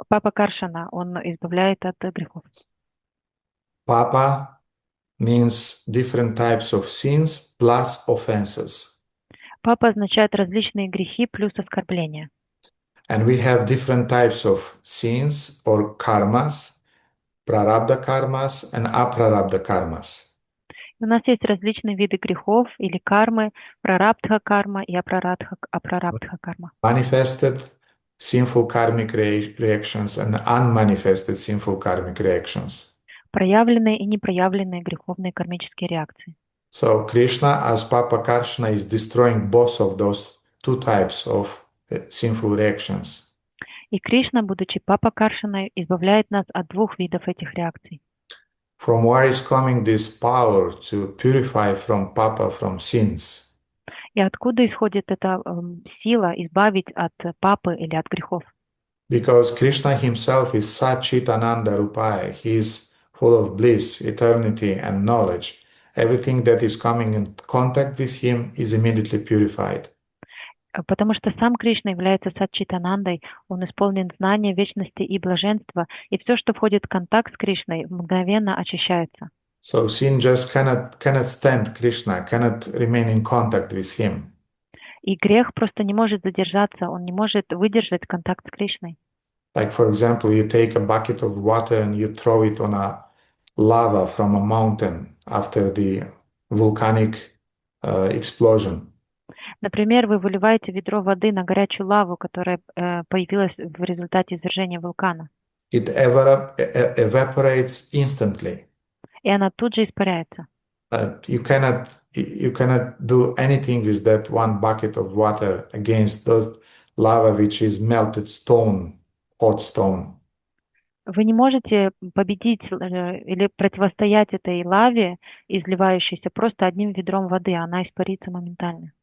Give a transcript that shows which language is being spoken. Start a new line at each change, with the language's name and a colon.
Russian: Папа Каршана, он избавляет от грехов.
English: Papa means different types of sins plus offenses.
Russian: Папа означает различные грехи плюс оскорбления.
English: And we have different types of sins or karmas, prarabdha karmas and aprarabdha karmas.
Russian: У нас есть различные виды грехов или кармы, прарабдха карма и апрарабдха карма.
English: Manifested sinful karmic reactions and unmanifested sinful karmic reactions.
Russian: Проявленные и непроявленные греховные кармические реакции.
English: So Krishna as Papa Karshana is destroying both of those two types of sinful reactions.
Russian: И Кришна, будучи Папа Каршаной, избавляет нас от двух видов этих реакций.
English: From where is coming this power to purify from Papa from sins?
Russian: И откуда исходит эта сила избавить от папы или от грехов?
English: Because Krishna himself is Satchitananda Rupaya. He is full of bliss, eternity, and knowledge. Everything that is coming in contact with him is immediately purified.
Russian: Потому что сам Кришна является Сатчитанандой, он исполнен знания, вечности и блаженства, и все, что входит в контакт с Кришной, мгновенно очищается.
English: So sin just cannot stand Krishna, cannot remain in contact with him.
Russian: И грех просто не может задержаться, он не может выдержать контакт с Кришной.
English: Like for example, you take a bucket of water and you throw it on a lava from a mountain after the volcanic explosion.
Russian: Например, вы выливаете ведро воды на горячую лаву, которая появилась в результате извержения вулкана.
English: It evaporates instantly.
Russian: И она тут же испаряется.
English: You cannot do anything with that one bucket of water against the lava, which is melted stone, hot stone.
Russian: Вы не можете победить или противостоять этой лаве, изливающейся просто одним ведром воды, она испарится моментально.